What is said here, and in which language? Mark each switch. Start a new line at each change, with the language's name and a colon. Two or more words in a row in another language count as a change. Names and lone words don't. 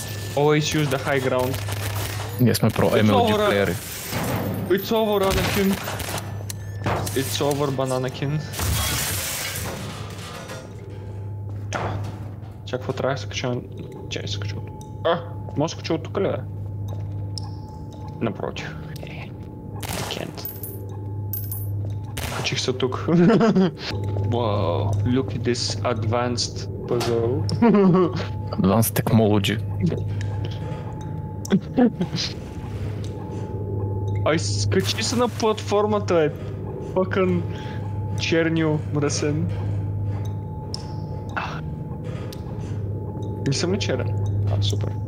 English: Always use the high ground.
Bulgarian: Ние сме про MLG плеери.
English: It's over, Anakin. It's over, Bananakin.
Bulgarian: Чак, какво трябва да се кача? Чай се кача от тук. Може да се кача от тук ли, бе? Напротив.
English: I can't.
Bulgarian: Качих се тук.
English: Wow, look at this advanced puzzle. Advanced technology.
Bulgarian: Ай, скачи се на платформата, бе. Fucking чернил мръсен. Не съм ли черен? Супер.